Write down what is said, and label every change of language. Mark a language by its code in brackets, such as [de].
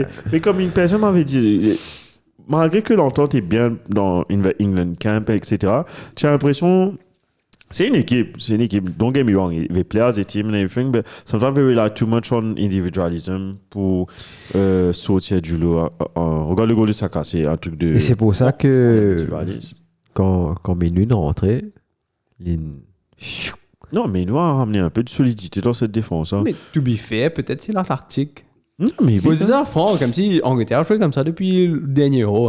[fr] Mais comme une personne m'avait dit, malgré que l'entente est bien dans England Camp, etc., tu as l'impression C'est une équipe. [en] Don't get me wrong. The players, the team and everything, but sometimes they rely too much on individualism [fr] pour sortir du lot. Regarde le goal de Saka, c'est un truc de... Et c'est pour ça que quand Menu est rentré, non, mais nous a ramené un peu de solidité dans cette défense. Hein. Mais [en] to be fair, [fr] peut-être c'est l'Antarctique. Non, mais C'est ça, France, comme si Angleterre jouait comme ça depuis le dernier Euro.